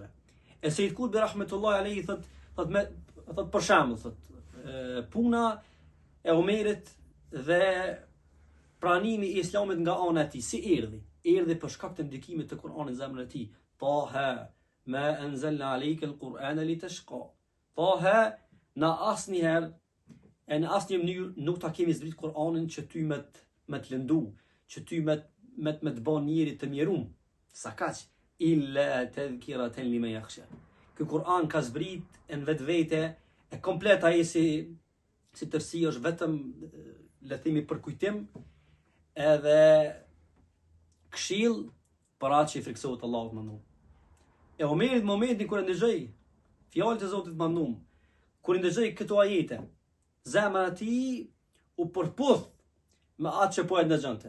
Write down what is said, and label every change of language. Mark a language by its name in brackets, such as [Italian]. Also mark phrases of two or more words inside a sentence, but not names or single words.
[Albanian] E Sayyid Qutbi [Arabic] رحمة الله عليه [Albanian] thot për shembull, puna e Omerit dhe pranimi i Islamit nga ana e tij si erdhi për shkak të ndikimit të Kur'anit në zemrën e tij. [Arabic] طه ما أنزلنا عليك القرآن لتشقى. [Albanian] Taha na asnjëherë e në asnjë mënyrë nuk ta kemi zbrit Kur'anin që ty me të lëndu, që ty me të bën njëri të mjerum. [Arabic] سا كاك إلا تذكرة لمن يخشى. [Albanian] Ky Kur'an ka zbrit në vetvete e komplet ai si tërsi është vetëm le të themi për kujtim edhe këshill për atë që i friksohet Allahut mëndum. E Omerit momentin kur e ndëgjoi fjalët e Zotit mëndum, kur i ndëgjoi këto ajete, zemra e tij u përputh me atë që po e ndëgjonte.